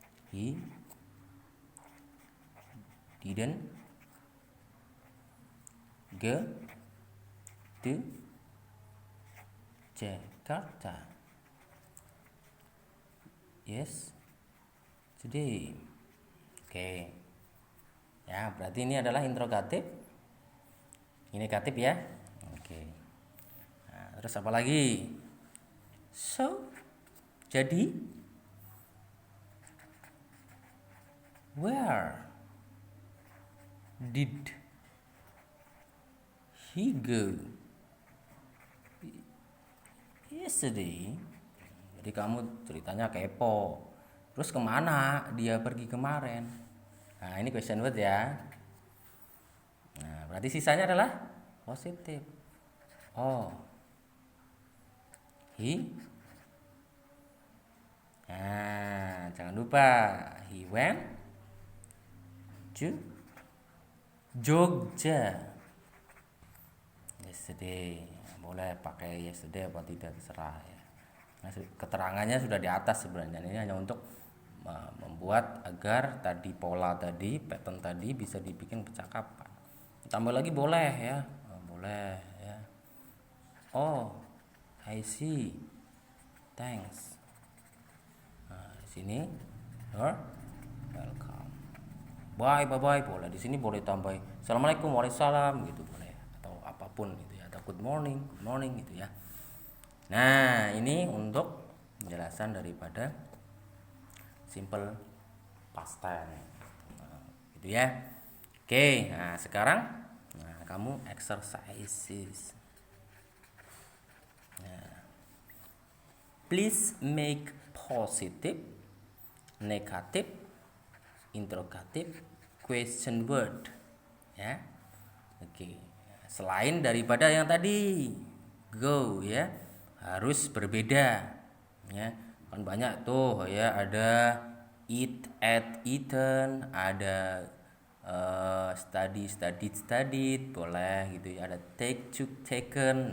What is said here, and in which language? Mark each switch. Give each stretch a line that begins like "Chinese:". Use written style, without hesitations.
English: He didn't go to Jakarta yesterday. Oke.
Indonesian: Ya, berarti ini adalah interrogatif. Ini negatif ya. Oke. Nah, terus apa lagi?
English: So,
Indonesian: jadi
English: where did he go yesterday?
Indonesian: Jadi kamu ceritanya kepo. Terus kemana dia pergi kemarin? Nah, ini question word ya. Nah, berarti sisanya adalah positif.
English: Oh, he.
Indonesian: Nah, jangan lupa
English: he went to Jogja yesterday.
Indonesian: Boleh pakai yesterday apa tidak terserah ya. Nah, keterangannya sudah di atas sebenarnya. Ini hanya untuk membuat agar tadi pola tadi, pattern tadi bisa dibikin percakapan. Tambah lagi boleh ya. Boleh ya.
English: Oh, I see. Thanks.
Indonesian: Nah, di sini
English: you're welcome. Bye
Indonesian: boleh. Di sini boleh tambah assalamualaikum, waalaikumsalam gitu boleh, atau apapun gitu ya, atau
English: good morning
Indonesian: gitu ya. Nah, ini untuk penjelasan daripada simple past tense. Nah, gitu ya. Oke, nah sekarang kamu exercises.
English: Nah, please make positive, negative, interrogative, question word. Ya. Oke.
Indonesian: Selain daripada yang tadi go ya, harus berbeda ya. Kan banyak tuh ya, ada eat, ate, eaten, ada studied boleh gitu ya, ada take, took, taken.